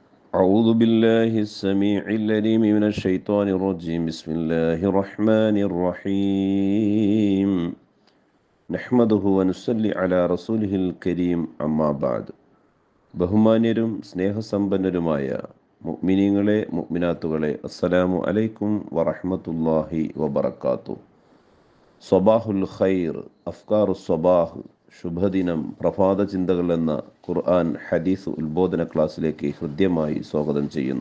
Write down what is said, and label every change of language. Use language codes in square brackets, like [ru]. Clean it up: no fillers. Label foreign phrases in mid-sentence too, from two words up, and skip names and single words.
[ar] أعوذ بالله السميع العليم من الشيطان الرجيم بسم الله الرحمن الرحيم نحمده ونصلي على رسوله الكريم أما بعد [ml] ബഹുമാന്യരും സ്നേഹസമ്പന്നരുമായ മുഅ്മിനീങ്ങളെ മുഅ്മിനാത്തുകളെ [ar] السلام عليكم ورحمة الله وبركاته. صباح الخير، أفكار صباح, [ml] ശുഭദിനം, പ്രഭാത ചിന്തകൾ എന്ന ഖുർആൻ ഹദീസ് ഉത്ബോധന ക്ലാസ്സിലേക്ക് ഹൃദ്യമായി സ്വാഗതം ചെയ്യുന്നു.